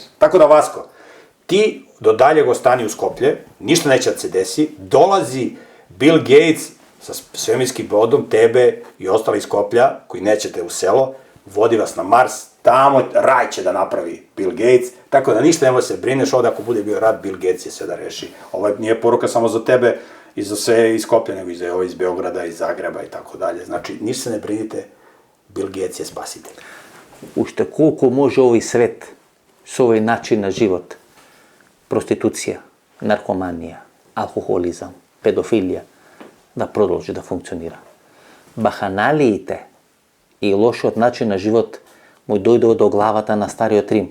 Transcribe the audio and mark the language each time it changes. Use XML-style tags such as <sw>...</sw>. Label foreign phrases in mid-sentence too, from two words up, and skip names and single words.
<sr>Tako da, Vasko, ti do daljeg ostani u Skoplje, ništa neće da se desi, dolazi Bill Gates sa svemirskim brodom, tebe i ostali iz Skoplja, koji nećete u selo, vodi vas na Mars, tamo raj će da napravi Bill Gates, tako da ništa nemoj se brineš, ovdje ako bude bio rat, Bill Gates je sve da reši. Ovo nije poruka samo za tebe i za sve iz Skoplja, nego i za ovo iz Beograda, iz Zagreba i tako dalje. Znači, ništa se ne brinite, Bill Gates je spasitelj.</sr> <mk>Уште колку може овој свет со овој начин на живот, проституција, наркоманија, алкохолизам, педофилија, да продолжи да функционира. Баханалиите и лошиот начин на живот му дојдоа до главата на Стариот Рим.</mk>